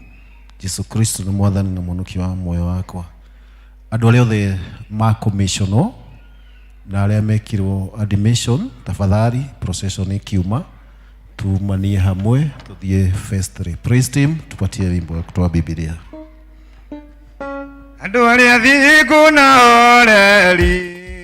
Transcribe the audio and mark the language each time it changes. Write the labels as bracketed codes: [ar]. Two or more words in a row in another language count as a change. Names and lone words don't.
[ki] Jesu Kristo nĩ mwathani na mũhonokia wa muoyo wakwa. Andũ arĩa othe makommissionwo na arĩa mekirwo admission, tafadhali procession ikiuma tumanie hamwe tuthie festry. [en] Praise team, [sw] tupatie wimbo wa kutoa Biblia. [ki] Andũ arĩa thingu na oreri